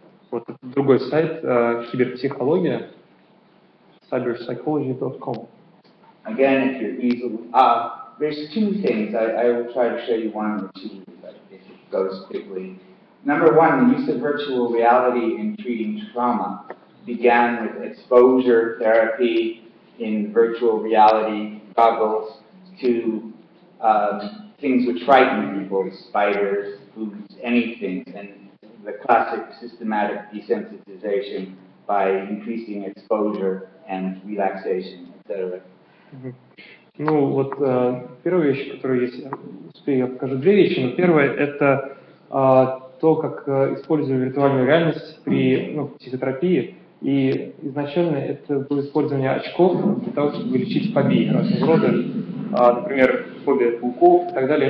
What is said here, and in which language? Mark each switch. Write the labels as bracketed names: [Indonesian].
[Russian] Вот другой сайт, киберпсихология, cyberpsychology.com. [English] Again, if you're easily, there's two things. I will try to show you one or two, but if it goes quickly. Number one, the use of virtual reality in treating trauma began with exposure therapy in virtual reality goggles to things which frighten people, spiders, foods, anything, and the classic systematic desensitization by increasing exposure and relaxation, etc. [Russian] Ну вот первая вещь, которую я успею, я покажу две вещи. Но первое это то, как использую виртуальную реальность при психотерапии. И изначально это было использование очков для того, чтобы лечить фобии разного рода, например, фобия пауков и так далее.